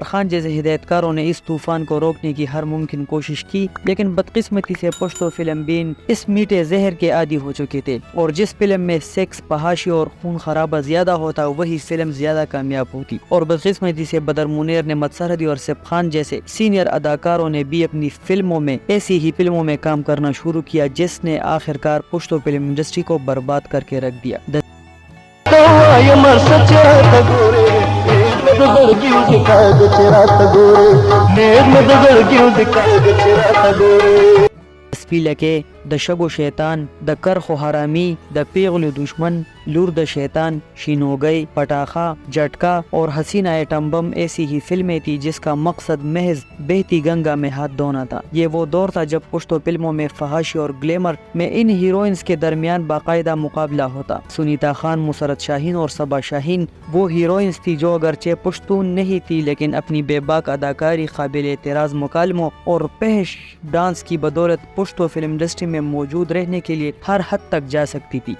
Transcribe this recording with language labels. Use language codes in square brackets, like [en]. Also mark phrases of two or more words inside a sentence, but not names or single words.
[ur] خان جیسے ہدایتکاروں نے اس طوفان کو روکنے کی ہر ممکن کوشش کی، لیکن بدقسمتی سے پشتو فلم بین اس میٹھے زہر کے عادی ہو چکے تھے، اور جس فلم میں سیکس، فحاشی اور خون خرابہ زیادہ ہوتا وہی فلم زیادہ کامیاب ہوتی، اور بدقسمتی سے بدر منیر، نعمت سرحدی اور سیف خان جیسے سینئر اداکاروں نے بھی اپنی فلموں میں ایسی ہی فلموں میں کام کرنا شروع کیا جس نے آخرکار پشتو فلم انڈسٹری کو برباد کر کے رکھ دیا۔ سپیلکې د شګو شیطان د کرخو حرامي د پیغلو دشمن لور د شیطان شینوگئی پٹاخہ جھٹکا اور حسینہ ایٹم بم ایسی ہی فلمیں تھی جس کا مقصد محض بہتی گنگا میں ہاتھ دھونا تھا۔ یہ وہ دور تھا جب پشتو فلموں میں فحاشی اور گلیمر میں ان ہیروئنز کے درمیان باقاعدہ مقابلہ ہوتا۔ سنیتا خان، مسرت شاہین اور صبا شاہین وہ ہیروئنز تھی جو اگرچہ پشتون نہیں تھی لیکن اپنی بے باک اداکاری، قابل اعتراض مکالموں اور فحش ڈانس کی بدولت پشتو فلم انڈسٹری میں موجود رہنے کے لیے ہر حد تک جا سکتی تھی۔